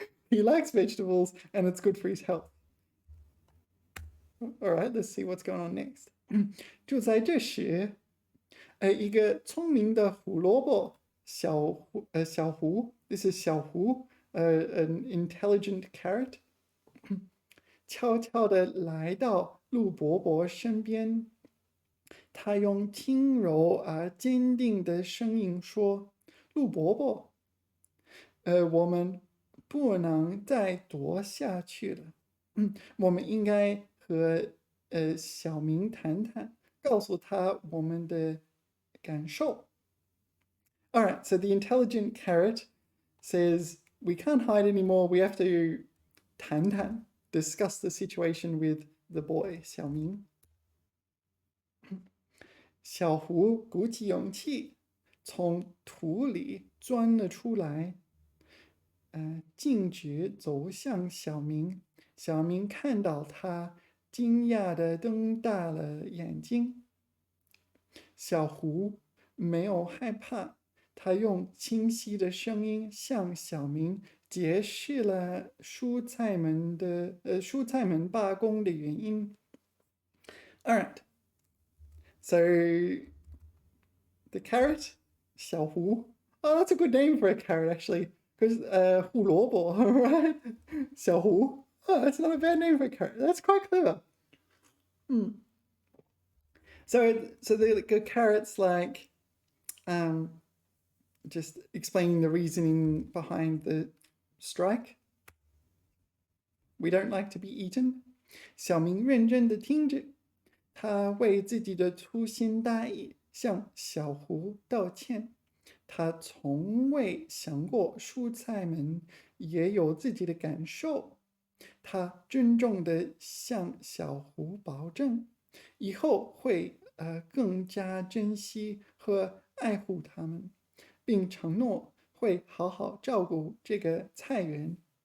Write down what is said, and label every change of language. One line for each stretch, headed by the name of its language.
English: He likes vegetables and it's good for his health. All right, let's see what's going on next.
Chinese: 就在这时，一个聪明的胡萝卜小胡
English: this is
Chinese: 小胡
English: an intelligent carrot
Chinese: 悄悄地来到陆伯伯身边，他用轻柔而坚定的声音说：“陆伯伯，我们不能再躲下去了，我们应该和小明谈谈，告诉他我们的感受。”
English: All right, so the intelligent carrot says we can't hide anymore. We have to 谈谈, discuss the situation with the boy, 小明。
Chinese: 小胡鼓起勇气，从土里钻了出来，径直走向小明。小明看到他，惊讶地瞪大了眼睛。小胡没有害怕，他用清晰的声音向小明解释了蔬菜们罢工的原因。
English: All right, so the carrot, 小胡. Oh, that's a good name for a carrot, actually, because 胡萝卜, right?
Chinese: 小胡.
English: Oh, that's not a bad name for a carrot. That's quite clever. So the carrot's like just explaining the reasoning behind the strike. We don't like to be eaten.
Chinese: 小明认真的听着，他为自己的粗心大意向小胡道歉。他从未想过蔬菜们也有自己的感受。他郑重地向小胡保证，以后会更加珍惜和爱护它们，并承诺会好好照顾这个菜园。